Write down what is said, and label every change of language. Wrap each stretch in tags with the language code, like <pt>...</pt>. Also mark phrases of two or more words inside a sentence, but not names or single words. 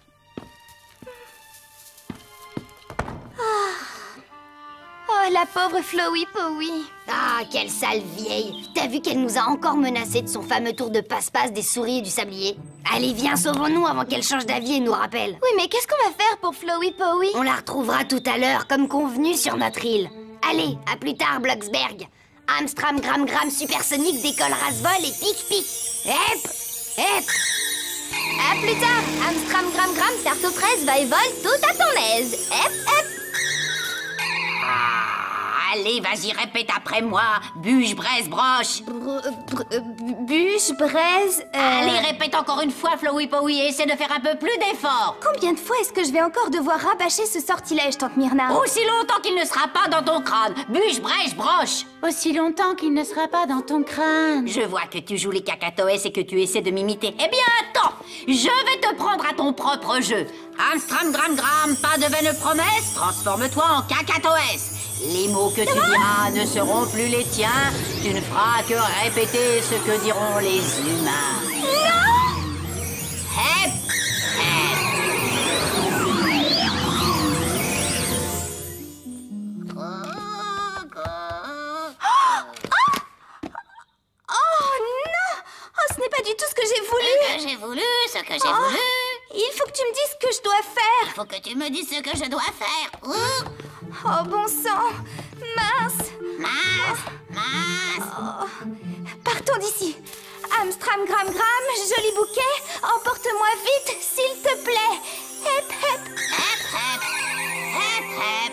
<fr>Oh, la pauvre Flowey Powie. Ah, quelle sale vieille. T'as vu qu'elle nous a encore menacé de son fameux tour de passe-passe des souris et du sablier? Allez, viens, sauvons-nous avant qu'elle change d'avis et nous rappelle. Oui, mais qu'est-ce qu'on va faire pour Flowey Powie? On la retrouvera tout à l'heure, comme convenu sur notre île. Allez, à plus tard, Bloxberg. Amstram, gram, gram, supersonique, décolle, rase-vol et pic-pic. Hep, hep. À plus tard, Amstram, gram, gram, tarte aux fraises, va et vole, tout à ton aise. Hep, hep. Allez, vas-y, répète après moi. Bûche, braise, broche. Bûche, braise... Allez, répète encore une fois, Flowey Powie, et essaie de faire un peu plus d'effort. Combien de fois est-ce que je vais encore devoir rabâcher ce sortilège, tante Myrna? Aussi longtemps qu'il ne sera pas dans ton crâne. Bûche, braise, broche. Aussi longtemps qu'il ne sera pas dans ton crâne. Je vois que tu joues les cacatoès et que tu essaies de m'imiter. Eh bien, attends, je vais te prendre à ton propre jeu. Amstram, gram, gram, pas de vaine promesse, transforme-toi en cacatoès. Les mots que tu diras ne seront plus les tiens. Tu ne feras que répéter ce que diront les humains. Non! Hep, hep. Oh non! Oh, ce n'est pas du tout ce que j'ai voulu! Ce que j'ai voulu. Il faut que tu me dises ce que je dois faire! Il faut que tu me dises ce que je dois faire. Oh, bon sang! Mince! Mince. Oh. Partons d'ici! Amstram, gram, gram, joli bouquet, emporte-moi vite, s'il te plaît! Hep, hep! Hep, hep. Hep, hep.</fr>